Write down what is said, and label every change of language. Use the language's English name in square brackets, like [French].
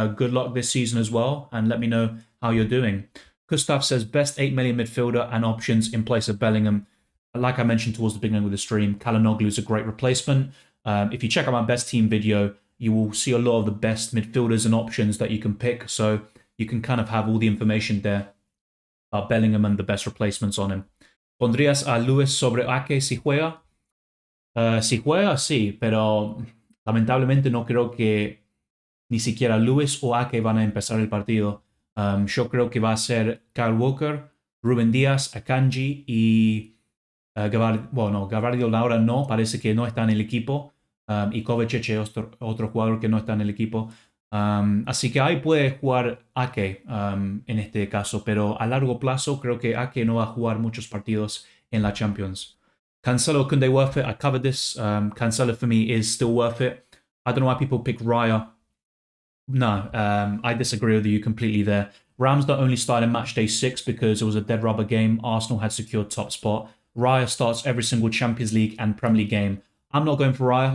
[English] Good luck this season as well, and let me know how you're doing. Gustav says best 8 million midfielder and options in place of Bellingham. Like I mentioned towards the beginning of the stream, Calhanoglu is a great replacement. If you check out my best team video, you will see a lot of the best midfielders and options that you can pick. So you can kind of have all the information there about Bellingham and the best replacements on him. [Spanish] ¿Pondrías a Luis sobre Ake si juega? Si juega, sí, pero lamentablemente no creo que ni siquiera Luis o Ake van a empezar el partido. Yo creo que va a ser Kyle Walker, Rubén Díaz, Akanji y Gavardio ahora no, parece que no está en el equipo. Y Kovacic es otro jugador que no está en el equipo. Así que ahí puede jugar Ake en este caso, pero a largo plazo creo que Ake no va a jugar muchos partidos en la Champions. [English] Cancelo, Koundé worth it? I covered this. Cancelo for me is still worth it. I don't know why people pick Raya. No, I disagree with you completely there. Ramsdale only started in match day 6 because it was a dead rubber game. Arsenal had secured top spot. Raya starts every single Champions League and Premier League game. I'm not going for Raya.